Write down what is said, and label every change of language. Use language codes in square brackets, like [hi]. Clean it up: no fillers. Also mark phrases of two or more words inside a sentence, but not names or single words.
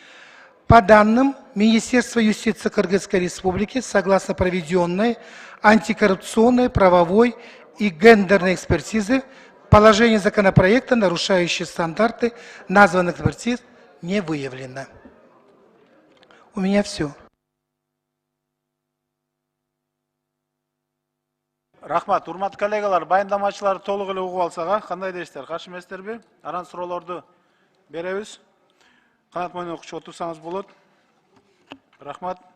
[ru] По данным Министерства юстиции Кыргызской Республики, согласно проведенной антикоррупционной, правовой и гендерной экспертизы, положение законопроекта, нарушающие стандарты названных экспертиз, не выявлено. У меня все. [ky] Рахмат, урматтуу коллегалар, баяндамачылар толук эле угуп алсак, кандай дейсиздер, каршы эмессиздерби? Анан суроолорду беребиз. Канат мойнун окуп отурсаңыз болот. Рахмат.